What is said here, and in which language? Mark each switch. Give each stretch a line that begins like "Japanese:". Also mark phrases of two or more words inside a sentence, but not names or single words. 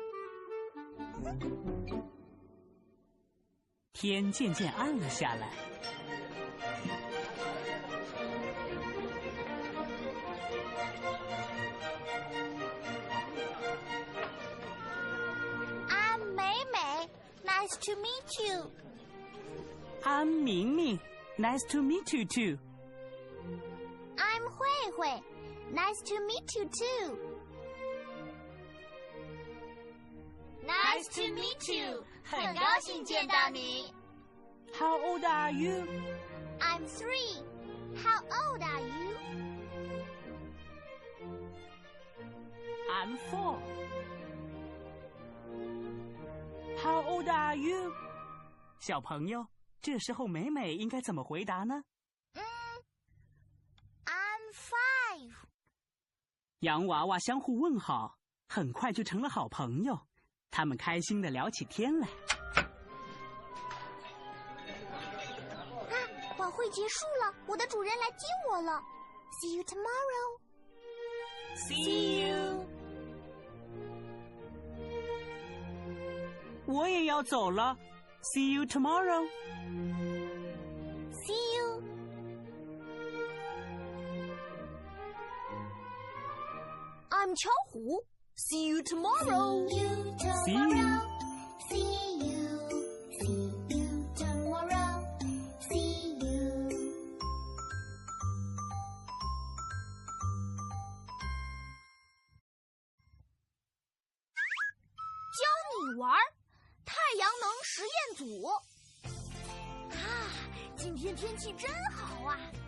Chinese: 天渐渐暗了下来。
English: I'm 美美 ，Nice to meet you. I'm 明明 ，Nice to meet you too. I'm 慧慧 ，Nice to meet you too. Nice to meet you.
Chinese: 很高兴见到你。
English: How old are you? I'm 3. How old are you? I'm 4. How old are you?
Chinese: 小朋友，这时候美美应该怎么回答呢
English: ？I'm 5.
Chinese: 洋娃娃相互问好，很快就成了好朋友。他们开心地聊起天来。晚会结束了，我的主人来接我了。
English: See you tomorrow. See you.
Chinese: 我也要走了。
English: See you tomorrow. See you. I'm 巧虎。See you tomorrow. See you tomorrow. See you. See you. See you tomorrow. See you.
Chinese: 教你玩太阳能实验组。今天天气真好啊！